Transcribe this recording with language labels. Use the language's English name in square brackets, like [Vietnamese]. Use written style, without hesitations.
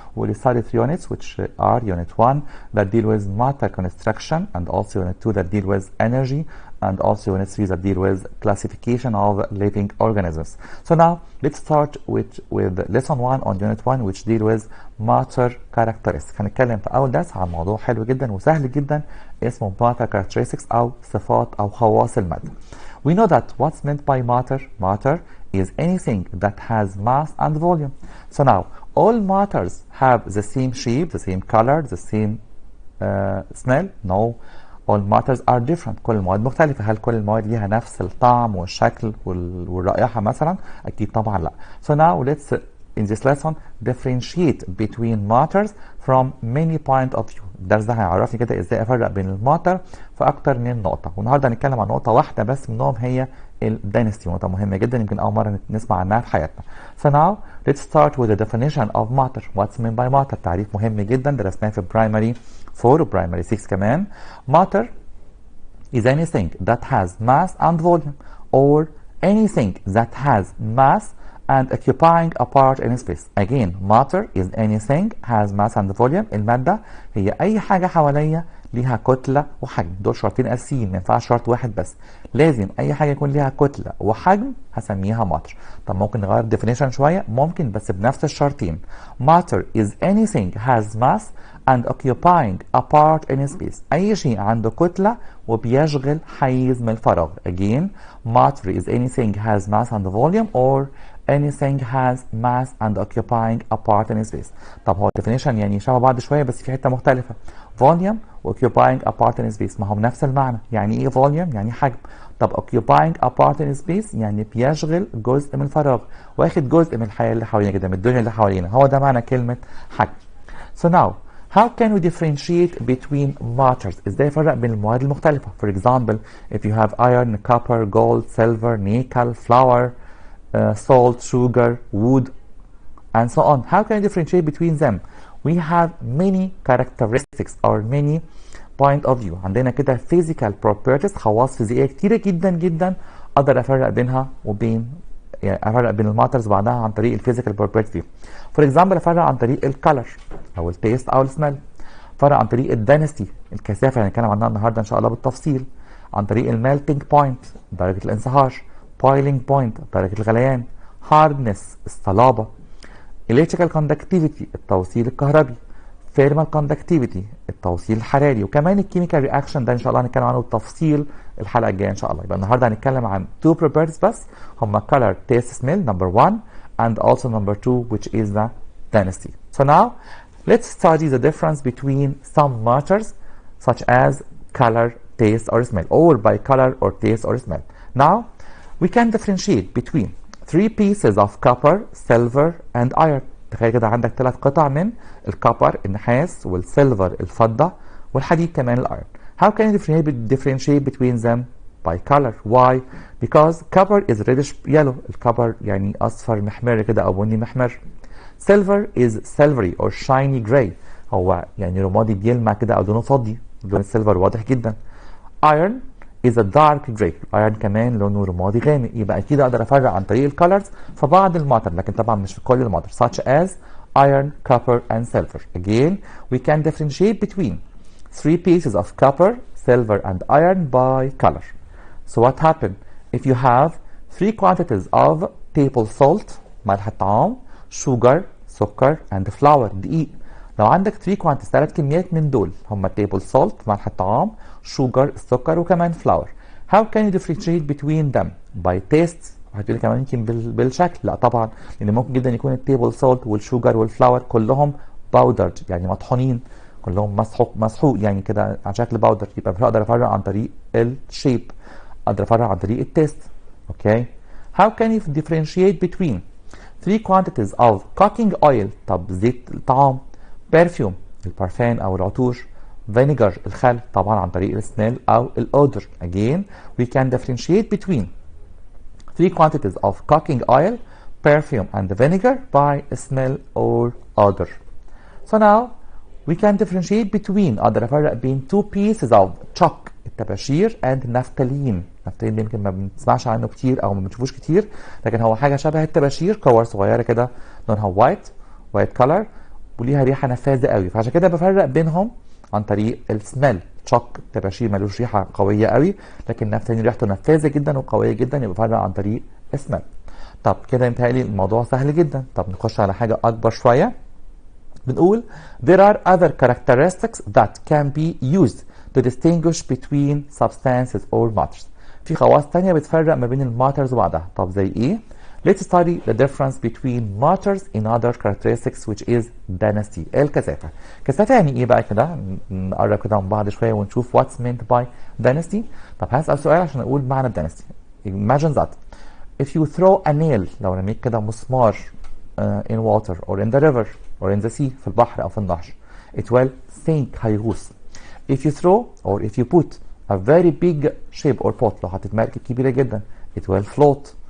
[English] We'll study 3 units, which are Unit 1 that deal with matter construction, and also Unit 2 that deal with energy, and also Unit 3 that deal with classification of living organisms. So now, let's start with lesson 1 on Unit 1, which deal with matter characteristics. [Arabic] هنتكلم في أول درس عن موضوع حلو جدا وسهل جدا اسمه matter characteristics أو صفات أو خواص المادة. [English] We know that what's meant by matter. Matter is anything that has mass and volume. So now, all matters have the same shape, the same color, the same smell? No. All matters are different. [Arabic] كل المواد مختلفة. هل كل المواد ليها نفس الطعم والشكل والرائحة مثلا؟ أكيد طبعا لا. [English] So now let's in this lesson differentiate between matters from many point of view. [Arabic] الدرس ده هيعرفني كده ازاي افرق بين الماتر في اكتر من نقطة. والنهارده هنتكلم عن نقطة واحدة بس منهم هي الدينستي، نقطة مهمة جدا يمكن أول مرة نسمع عنها في حياتنا. [English] So now let's start with the definition of matter. What's meant by matter؟ [Arabic] تعريف مهم جدا درسناه في primary 4 و primary 6 كمان. [English] Matter is anything that has mass and volume, or anything that has mass and occupying a part in space. Again, matter is anything has mass and volume. [Arabic] المادة هي أي حاجة حواليا ليها كتلة وحجم. دول شرطين أساسيين، ما ينفعش شرط واحد بس. لازم أي حاجة يكون ليها كتلة وحجم هسميها matter. طب ممكن نغير definition شوية؟ ممكن، بس بنفس الشرطين. [English] Matter is anything has mass and occupying a part in space. [Arabic] أي شيء عنده كتلة وبيشغل حيز من الفراغ. [English] Again, matter is anything has mass and volume, or anything has mass and occupying a part in space. [Arabic] طب هو definition يعني شبه بعض شوية بس في حتة مختلفة. volume و occupying a part in space ما هم نفس المعنى. يعني ايه volume؟ يعني حجم. طب occupying a part in space يعني بيشغل جزء من الفراغ، واخد جزء من الحياة اللي حوالينا كده، من الدنيا اللي حوالينا. هو ده معنى كلمة حجم. [English] So now, how can we differentiate between matters؟ [Arabic] ازاي افرق بين المواد المختلفة؟ [English] For example, if you have iron, copper, gold, silver, nickel, flour, salt, sugar, wood, and so on. How can you differentiate between them? We have many characteristics or many point of view. [Arabic] عندنا كده physical properties، خواص فيزيائية كتيرة جدا جدا أقدر أفرق بينها وبين، يعني أفرق بين الماترز بعدها عن طريق الفيزيكال properties دي. [English] For example [Arabic] أفرق عن طريق الكالر أو التيست أو السمell. أفرق عن طريق الدنستي، الكثافة اللي هنتكلم عنها النهارده إن شاء الله بالتفصيل. عن طريق الميلتنج بوينت، درجة الانصهار. boiling point، درجة الغليان. hardness، الصلابة. electrical conductivity، التوصيل الكهربي. thermal conductivity، التوصيل الحراري. وكمان الكيميكال رياكشن ده ان شاء الله هنتكلم عنه بالتفصيل الحلقة الجاية ان شاء الله. يبقى النهارده هنتكلم عن [English] two properties [Arabic] بس، هما [English] color, taste, smell number 1 and also number 2 which is the density. So now let's study the difference between some matters such as color, taste or smell, or by color or taste or smell. Now we can differentiate between 3 pieces of copper, silver and iron. [Arabic] تخيل كده عندك 3 قطع من الكوبر النحاس والسيلفر الفضة والحديد كمان الايرون. [English] How can you differentiate between them? By color. Why? Because copper is reddish yellow. [Arabic] الكوبر يعني اصفر محمر كده او بني محمر. [English] Silver is silvery or shiny gray. [Arabic] هو يعني رمادي بيلمع كده او لونه فضي. لون السيلفر واضح جدا. [English] Iron is a dark gray. [Arabic] الايرون كمان لونه رمادي غامق. يبقى اكيد اقدر افرق عن طريق الكالرز في بعض الماتر، لكن طبعا مش في كل الماتر، [English] such as iron, copper and silver. Again, we can differentiate between 3 pieces of copper, silver and iron by color. So what happened if you have 3 quantities of table salt، [Arabic] ملح الطعام، [English] sugar، [Arabic] سكر [English] and flour، [Arabic] دقيق. لو عندك 3 quantities 3 كميات من دول هم table salt، ملح الطعام، sugar، السكر وكمان flour. [English] How can you differentiate between them? By taste. [Arabic] هتقولي كمان يمكن بالشكل. لا طبعا، لان ممكن جدا يكون التيبل سولت والشوجر والفلاور كلهم باودرد يعني مطحونين، كلهم مسحوق يعني كده على شكل باودر. يبقى مش هقدر افرق عن طريق الشيب، اقدر افرق عن طريق التيست. اوكي. [English] How can you differentiate between 3 quantities of cooking oil؟ [Arabic] طب زيت الطعام، perfume البارفان او العطور، vinegar الخل طبعا عن طريق السميل او الاودر. [English] Again we can differentiate between 3 quantities of cooking oil, perfume and vinegar by smell or odor. So now we can differentiate between [Arabic] أقدر أفرق بين [English] two pieces of chalk [Arabic] الطباشير [English] and نفتالين. [Arabic] نفتالين يمكن ما بنسمعش عنه كتير أو ما بنشوفوش كتير، لكن هو حاجة شبه الطباشير، كور صغيرة كده لونها white color وليها ريحة نفاذة قوي، فعشان كده بفرق بينهم عن طريق السميل. تشوك الطباشير ملوش ريحة قوية قوي، لكن نفتالين ريحته نفاذة جدا وقوية جدا، يبقى بفرق عن طريق السميل. طب كده متهيألي الموضوع سهل جدا. طب نخش على حاجة أكبر شوية. بنقول [English] there are other characteristics that can be used to distinguish between substances or matters. [Arabic] في خواص تانية بتفرق ما بين الماترز وبعضها. طب زي ايه؟ [English] Let's study the difference between matters in other characteristics which is density. [Arabic] الكثافة. كثافة يعني ايه بقى كده؟ نقرب كده من بعض شوية ونشوف [English] what's meant by density. [Arabic] طب هسأل سؤال عشان أقول معنى density. [English] Imagine that if you throw a nail، [Arabic] لو رميت كده مسمار [English] in water or in the river or in the sea، [Arabic] في البحر أو في النهر، [English] it will sink، [Arabic] هيغوص. [English] if you throw or if you put a very big ship or pot، [Arabic] لو حطيت مركب كبيرة جدا، [English] it will float.